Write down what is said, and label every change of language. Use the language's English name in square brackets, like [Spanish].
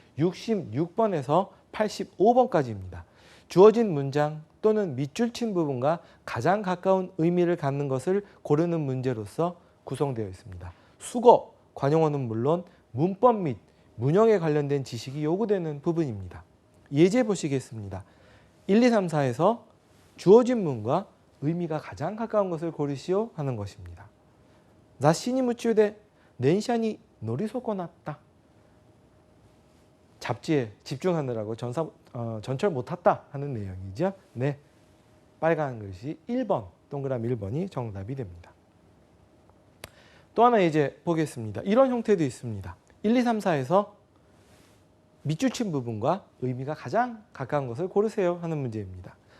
[Korean] 66번에서 85번까지입니다. 주어진 문장 또는 밑줄 친 부분과 가장 가까운 의미를 갖는 것을 고르는 문제로서 구성되어 있습니다. 수거, 관용어는 물론 문법 및 문형에 관련된 지식이 요구되는 부분입니다. 예제 보시겠습니다. 1, 2, 3, 4에서 주어진 문과 의미가 가장 가까운 것을 고르시오 하는 것입니다. [Japanese] 雑誌に 夢中で 電車に 乗り損なった. [Korean] 잡지에 집중하느라고 전철 못 탔다 하는 내용이죠. 네, 빨간 글씨 1번, 동그라미 1번이 정답이 됩니다. 또 하나 이제 보겠습니다. 이런 형태도 있습니다. 1, 2, 3, 4에서 밑줄 친 부분과 의미가 가장 가까운 것을 고르세요 하는 문제입니다.